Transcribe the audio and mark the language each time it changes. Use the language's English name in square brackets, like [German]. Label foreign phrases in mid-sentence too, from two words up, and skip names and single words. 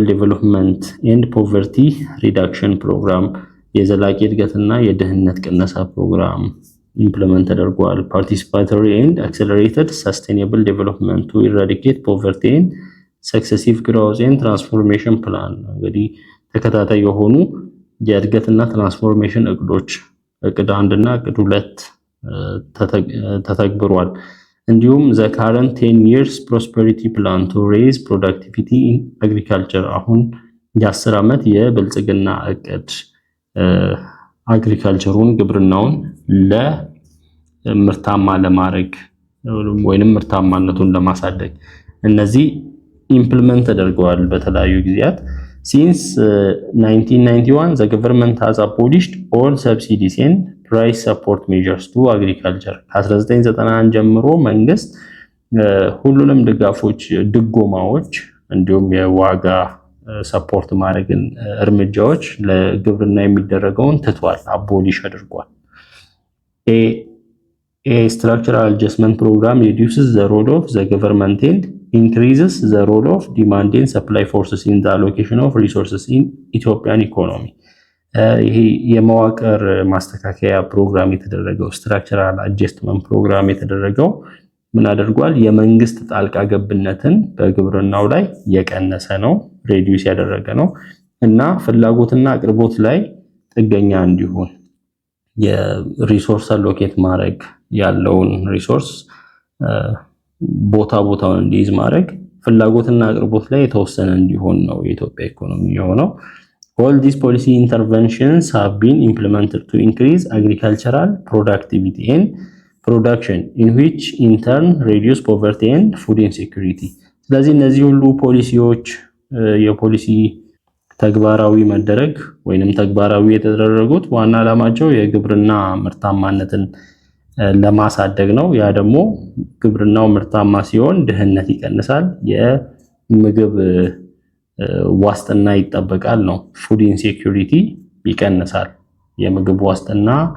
[English] development and poverty reduction program [Amharic] የዘላቂ እድገትና የድህነት ቅነሳ ፕሮግራም ኢምፕሊመንት ተደርጓል። [English] participatory and accelerated sustainable development to eradicate poverty and successive growth and transformation plan [Amharic] እንግዲህ ተከታታይ የሆኑ የእድገትና ትራንስፎርሜሽን እቅዶች እቅድ 1 እና እቅድ 2 ተተግብሯል። እንዲሁም [English] the current 10 years prosperity plan to raise productivity in agriculture [Amharic] አሁን የ10 ዓመት የብልጽግና እቅድ አግሪካልቸሩን ግብርናውን ለምርታማ ለማድረግ ወይንም ምርታማነቱን ለማሳደግ እነዚህ ኢምፕሊመንት ተደርገዋል በተለያዩ ጊዜያት። [English] since 1991 the government has abolished all subsidies and price support measures to agriculture [Amharic] ከ1991 ጀምሮ መንግስት ሁሉንም ድጋፎች፣ ድጎማዎች እንዲሁም የዋጋ ሰፖርት ማድረግን እርምጃዎች ለግብርና የሚደረገውን ትቷል፣ አቦሊሽ አድርጓል። [English] a structural adjustment program reduces the role of the government and increases the role of demand and supply forces in the allocation of resources in Ethiopian economy [Amharic] ይሄ የመዋቅር ማስተካከያ ፕሮግራም የተደረገው [English] structural adjustment [Amharic] ፕሮግራም የተደረገው ምን አድርጓል? የመንግስት ጣልቃ ገብነትን በግብርናው ላይ የቀነሰ ነው፣ ሬዲዩስ ያደረገ ነው እና ፍላጎትና አቅርቦት ላይ ጥገኛ እንዲሆን የሪሶርስ አሎኬት ማድረግ ያለውን ሪሶርስ ቦታውን እንዲይዝ ማድረግ ፍላጎትና አቅርቦት ላይ የተወሰነ እንዲሆን ነው የኢትዮጵያ ኢኮኖሚ የሆነው። [English] all these policy interventions have been implemented to increase agricultural productivity and production in which in turn reduce poverty and food insecurity ስለዚህ [Amharic] እነዚህ ሁሉ ፖሊሲዎች የፖሊሲ ተግባራዊ መደረግ ወይንም ተግባራዊ የተደረጉት ዋና ዓላማቸው የግብርና ምርታማነትን ለማሳደግ ነው። ያ ደግሞ ግብርናው ምርታማ ሲሆን ድህነት ይቀንሳል፣ የምግብ ዋስትና ይጠበቃል ነው። [English] food insecurity [Amharic] ይቀንሳል። የምግብ ዋስትና